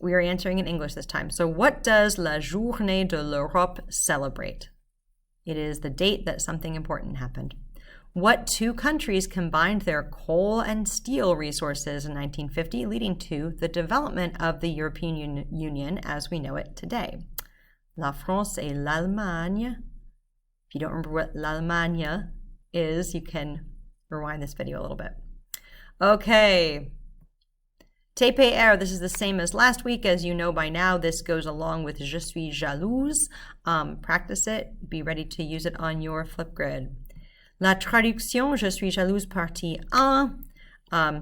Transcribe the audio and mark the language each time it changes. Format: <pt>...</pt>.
<en>We are answering in English this time. So what does La Journée de l'Europe celebrate? It is the date that something important happened. What two countries combined their coal and steel resources in 1950, leading to the development of the European Union as we know it today?</en> <fr>La France et l'Allemagne.</fr> <en>If you don't remember what l'Allemagne is, you can rewind this video a little bit. Okay. TPR, this is the same as last week. As you know by now, this goes along with Je suis jalouse. Practice it. Be ready to use it on your Flipgrid.</en> <fr>La traduction, Je suis jalouse, partie 1.</fr>